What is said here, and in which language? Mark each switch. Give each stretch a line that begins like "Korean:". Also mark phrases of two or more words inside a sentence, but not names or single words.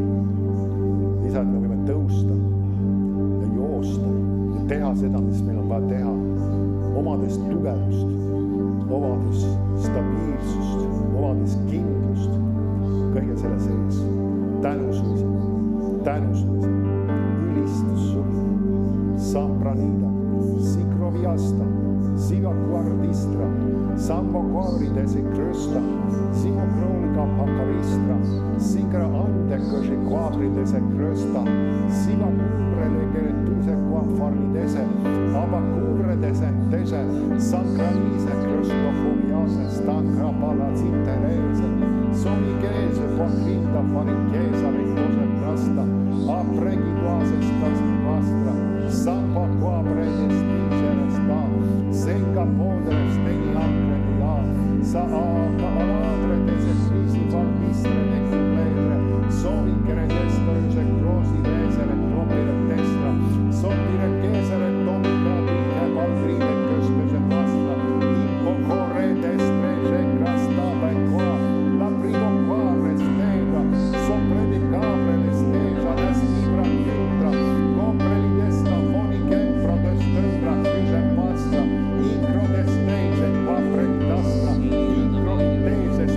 Estonian: Isa, et me võime tõusta ja joosta ja teha seda, mis meil on vaja teha. Omades tugevust, omades stabiilsust, omades kindlust, kõige selle sees. Tänu su isa. Tänu su isa. Ülistus sulle. Sampranida, Sikroviasta, Sivakuardistra, Sambokoridesi krösta, Simokrolika pakaristra, Sikra andekosi kuabridese krösta, Sivakubrele keretuse kuafaridese, Abakuredese tese, Sankralise kröstofobiase, Stankrapala zinterese, Somikeese poakrinda farikeesa ritose prasta, Apregiduasestas vastra, Sampa kuabredes tiiseresta, Senka poodres tegi akredia, Sa aaka aladredese kriisi valmistre nekubleedre, Sovikere testoise kroosi veesere propire testra, Sopire keesere tomika tühke valgride köstuse vastra, Impo korre destrese krastave koa, La privo kuares teega, Sopredi kabreles teesa, Las libra kindra, Kompreli desta foni kempra destundra, Kyse pasta, Inkro desteise kvapredastra, Inkro